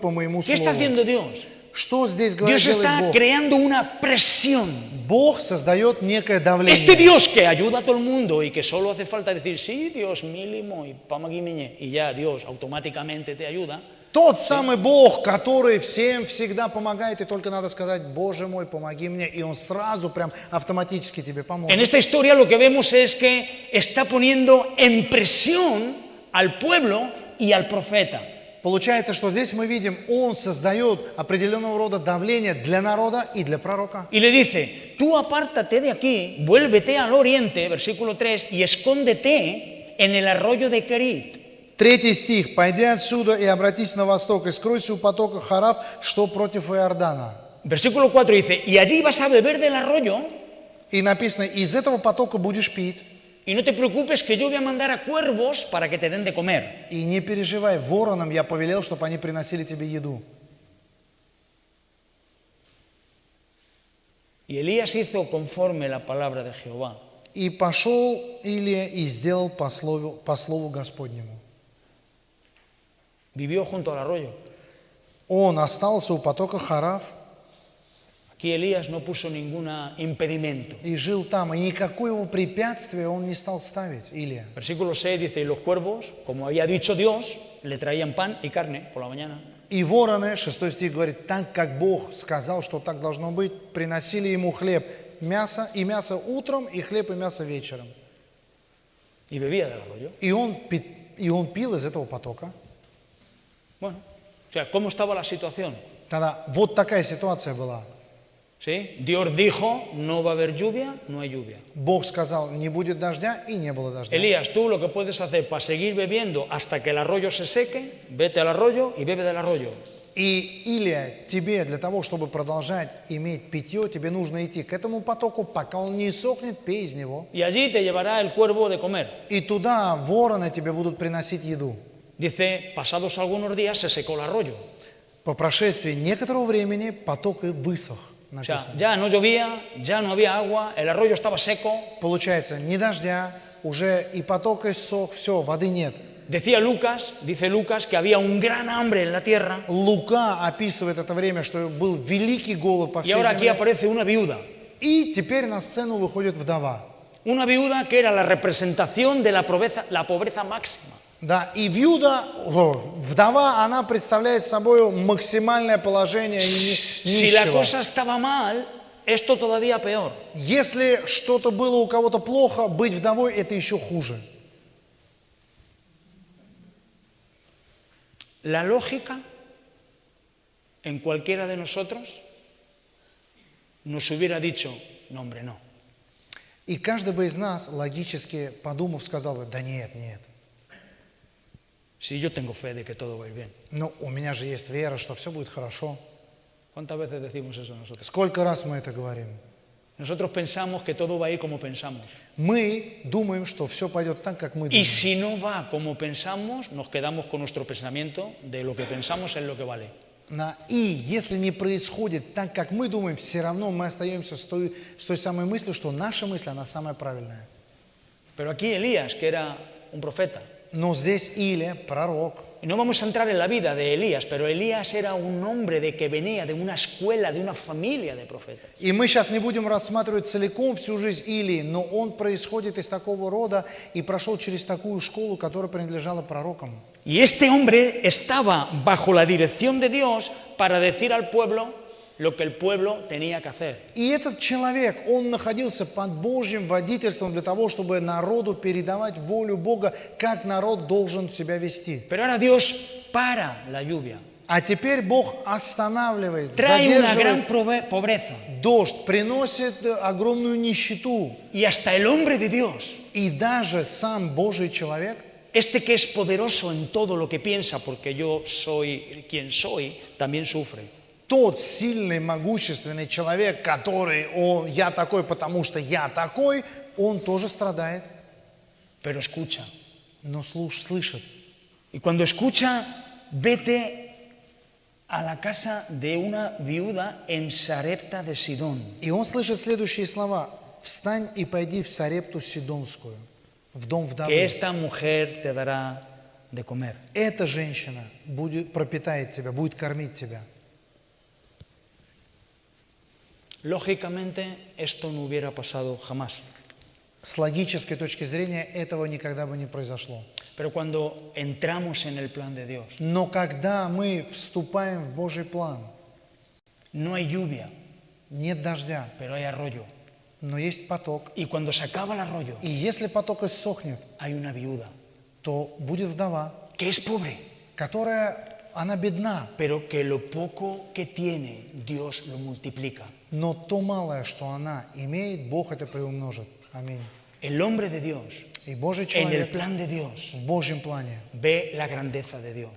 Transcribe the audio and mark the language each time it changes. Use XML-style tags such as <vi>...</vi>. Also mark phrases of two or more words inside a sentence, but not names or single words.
<es>¿Qué está</es> <ru>слову».</ru> <es>haciendo Dios?</es> <ru>Что здесь</ru> <es>Dios</es> <ru>делает</ru> <es>está</es> <ru>Бог?</ru> <es>creando una presión.</es> <ru>Бог создает некое давление.</ru> <es>Este Dios que ayuda a todo el mundo y que solo hace falta decir, sí, Dios, mínimo, y pamaguimiñe, y ya Dios automáticamente te ayuda.</es> <ru>Тот самый Бог, который всем всегда помогает, и только надо сказать, Боже мой, помоги мне, и Он сразу прям автоматически тебе</ru> <es>En</es> <ru>поможет.</ru> <es>esta historia lo que vemos es que está poniendo en presión al pueblo y al profeta.</es> <ru>Получается, что здесь мы видим, Он создает определенного рода давление для народа и для пророка.</ru> <es>Y le dice, tú apártate de aquí, vuélvete al oriente, versículo 3, y escóndete en el arroyo de Kerit.</es> <ru>3 стих. «Пойди отсюда и обратись на восток, и скройся у потока Харав, что против Иордана».</ru> <es>Versículo 4 dice, y allí vas a beber del arroyo,</es> <ru>И написано, из этого потока будешь пить.</ru> <es>y no te preocupes que yo voy a mandar a cuervos para que te den de comer.</es> <ru>И не переживай, воронам я повелел, чтобы они приносили тебе еду.</ru> <es>Y Elías hizo conforme la palabra de Jehová.</es> <ru>И пошел Илия и сделал по слову Господнему.</ru> <es>Vivió junto al arroyo.</es> <ru>Он остался у потока Харав</ru> <es>Aquí Elías no puso ningún impedimento.</es> <ru>и жил там. И никакое его препятствие он не стал ставить, Илия.</ru> <es>Versículo 6 dice, y los cuervos, como había dicho Dios, le traían pan y carne por la mañana.</es> <ru>И вороны, 6 стих говорит, так как Бог сказал, что так должно быть, приносили ему хлеб, мясо, и мясо утром, и хлеб, и мясо вечером.</ru> <es>Y bebía del arroyo.</es> <ru>И он пил из этого потока.</ru> <es>Bueno, o sea, ¿cómo estaba la situación?</es> <ru>Тогда вот такая ситуация была.</ru> <es>¿Sí? Dios dijo, no va a haber lluvia, no hay lluvia.</es> <ru>Бог сказал, не будет дождя, и не было дождя.</ru> <es>Elías, tú lo que puedes hacer para seguir bebiendo hasta que el arroyo se seque, vete al arroyo y bebe del arroyo.</es> <ru>И, Илия, тебе для того, чтобы продолжать иметь питье, тебе нужно идти к этому потоку, пока он не иссохнет, пей из него.</ru> <es>Y allí te llevará el cuervo de comer.</es> <ru>И туда вороны тебе будут приносить еду.</ru> <es>Dice, pasados algunos días se secó el arroyo.</es> <ru>По прошествии некоторого времени поток и высох.</ru> <es>O sea, ya no llovía, ya no había agua, el arroyo estaba seco.</es> <ru>Получается, ни дождя, уже и поток иссох, все, воды нет.</ru> <es>Dice Lucas, que había un gran hambre en la tierra.</es> <ru>Лука описывает это время, что был великий голод по</ru> <es>Y</es> <ru>всей</ru> <es>ahora aquí</es> <ru>земле.</ru> <es>aparece una viuda.</es> <ru>И теперь на сцену выходит вдова.</ru> <es>Una viuda que era la representación de la pobreza máxima.</es> <ru>Да, и вдова, она представляет собой максимальное положение</ru> <es>Si la</es> <ru>нищего.</ru> <es>cosa estaba mal, esto todavía peor.</es> <ru>Если что-то было у кого-то плохо, быть вдовой – это еще хуже.</ru> <es>La lógica en cualquiera de nosotros nos hubiera dicho, no hombre, no.</es> <ru>И каждый бы из нас, логически подумав, сказал бы, да нет, нет.</ru> <es>Si yo tengo fe de que todo va a ir bien.</es> <ru>Ну, у меня же есть вера, что все будет хорошо.</ru> <es>¿Cuántas veces decimos eso nosotros?</es> <ru>Сколько раз мы это говорим?</ru> <es>Nosotros pensamos que todo va a ir como pensamos.</es> <ru>Мы думаем, что все пойдет так, как мы</ru> <es>Y</es> <ru>думаем.</ru> <es>si no va como pensamos, nos quedamos con nuestro pensamiento de lo que pensamos es lo que vale.</es> <ru>И если не происходит так, как мы думаем, все равно мы остаемся с той самой мыслью, что наша мысль, она самая правильная.</ru> <es>Pero aquí Elías, que era un profeta,</es> <ru>Но здесь Илия, пророк.</ru> <es>y no vamos a entrar en la vida de Elías, pero Elías era un hombre que venía de una escuela, de una familia de profetas.</es> <ru>И мы сейчас не будем рассматривать целиком всю жизнь Илии, но он происходит из такого рода и прошел через такую школу, которая принадлежала пророкам.</ru> <es>Y este hombre estaba bajo la dirección de Dios para decir al pueblo lo que el pueblo tenía que hacer.</es> <ru>И этот человек, он находился под Божьим водительством для того, чтобы народу передавать волю Бога, как народ должен себя вести.</ru> <es>Pero ahora Dios para la lluvia.</es> <ru>А теперь Бог останавливает,</ru> <es>Trae una gran</es> <ru>задерживает</ru> <es>pobreza.</es> <ru>дождь, приносит огромную нищету.</ru> <es>Y hasta el hombre de Dios,</es> <ru>И даже сам Божий человек,</ru> <es>este que es poderoso en todo lo que piensa, porque yo soy quien soy, también sufre.</es> <ru>тот сильный, могущественный человек, который, я такой, потому что я такой, он тоже страдает,</ru> <es>Pero escucha.</es> <ru>но слышит.</ru> <es>Y cuando escucha, vete a la casa de una viuda en Sarepta de Sidón.</es> <ru>И он слышит следующие слова. «Встань и пойди в Сарепту Сидонскую, в дом</ru> <es>Que</es> <ru>вдовы.</ru> <es>esta mujer te dará de comer.</es> <ru>Эта женщина пропитает тебя, будет кормить тебя».</ru> <es>Lógicamente, esto no hubiera pasado jamás.</es> <ru>С логической точки зрения этого никогда бы не произошло.</ru> <es>Pero cuando entramos en el plan de Dios,</es> <ru>Но когда мы вступаем в Божий план,</ru> <es>no hay lluvia,</es> <ru>нет дождя,</ru> <es>pero hay arroyo.</es> <ru>но есть поток.</ru> <es>Y cuando se acaba el arroyo,</es> <ru>И если поток иссохнет,</ru> <es>hay una viuda</es> <ru>то будет вдова,</ru> <es>que es pobre,</es> <ru>которая, она бедна,</ru> <es>pero que lo poco que tiene, Dios lo multiplica.</es> <ru>но то малое, что она имеет, Бог это приумножит. Аминь.</ru> <es>El hombre de Dios,</es> <ru>И Божий</ru> <es>en el</es> <ru>человек</ru> <es>plan de Dios,</es> <ru>в Божьем плане,</ru> <es>ve la grandeza de Dios.</es>